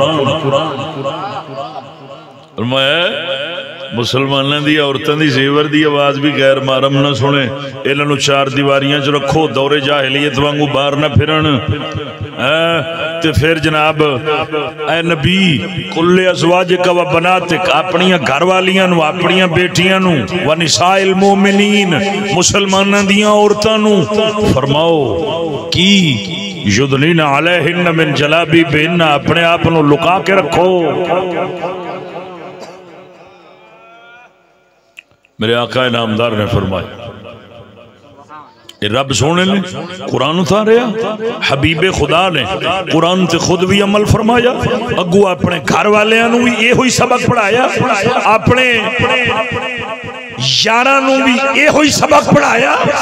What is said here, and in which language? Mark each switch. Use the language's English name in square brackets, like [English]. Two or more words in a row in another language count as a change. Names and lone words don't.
[Punjabi] میں مسلماناں دی عورتاں دی زیور دی آواز وی غیر محرم نہ سنے. ایہناں نوں چار دیواریاں چ رکھو، دورِ جاہلیت وانگوں باہر نہ پھرن. تے فیر جناب [Arabic] يا أيها النبي قل لأزواجك وبناتك, [Punjabi] اپنیاں گھر والیاں نوں، اپنیاں دھیاں نوں, [Arabic] ونساء المؤمنين [Punjabi] مسلماناں دیاں عورتاں نوں فرماؤ کہ [Arabic] يدنين عليهن من جلابيبهن, [Punjabi] اپنے آپ نوں لکا کے رکھو. میرے آقا نامدار نے فرمایا، رب سوہنے نے قرآن اتاریا، حبیبِ خدا نے قرآن تے خود وی عمل فرمایا، اگوں اپنے گھر والیاں نوں وی ایہی سبق پڑھایا، اپنے یاراں نوں وی ایہی سبق پڑھایا.